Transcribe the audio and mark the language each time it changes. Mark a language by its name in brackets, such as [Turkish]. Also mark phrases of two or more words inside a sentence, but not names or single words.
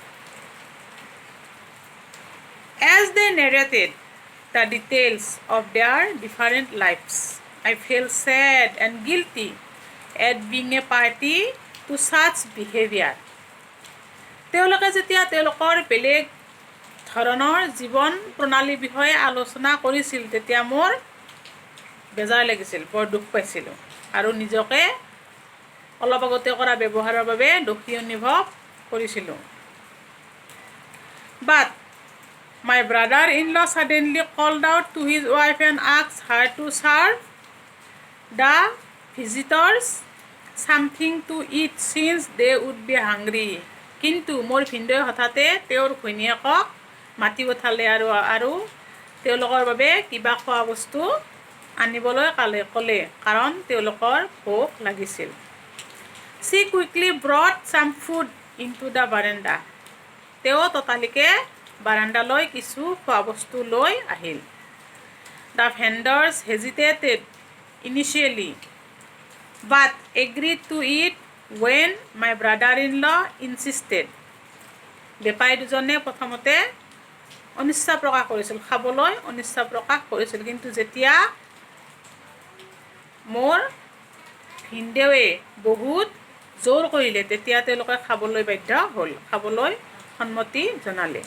[English] As they narrated the details of their different lives, I felt sad and guilty at being a party to such behavior. [Assamese] তেওঁলোকে যেতিয়া তেওঁলোকৰ বেলেগ ধৰণৰ জীৱন প্ৰণালীৰ বিষয়ে আলোচনা কৰিছিল তেতিয়া মোৰ বেজাৰ লাগিছিল, বৰ দুখ পাইছিলোঁ আৰু নিজকে অলপ আগতে কৰা ব্যৱহাৰৰ বাবে দোষী অনুভৱ কৰিছিলোঁ। [English] But my brother-in-law suddenly called out to his wife and asked her to serve the visitors something to eat since they would be hungry. [Assamese] কিন্তু মোৰ ভিনদেউয়ে হঠাতে তেওঁৰ ঘৈণীয়েকক মাতি পঠালে আৰু তেওঁলোকৰ বাবে কিবা খোৱা বস্তু আনিবলৈ ক'লে কাৰণ তেওঁলোকৰ ভোক লাগিছিল। [English] She quickly brought some food into the veranda. [Assamese] তেওঁ ততালিকে বাৰাণ্ডালৈ কিছু খোৱা বস্তু লৈ আহিল। [English] the vendors hesitated initially but agreed to it when my brother in law insisted. [Assamese] বেপাৰী দুজনে প্ৰথমতে অনিচ্ছা প্ৰকাশ কৰিছিল, খাবলৈ অনিচ্ছা প্ৰকাশ কৰিছিল, কিন্তু যেতিয়া মোৰ ভিনদেৱে বহুত জোৰ কৰিলে তেতিয়া তেওঁলোকে খাবলৈ বাধ্য হ'ল, খাবলৈ সন্মতি জনালে।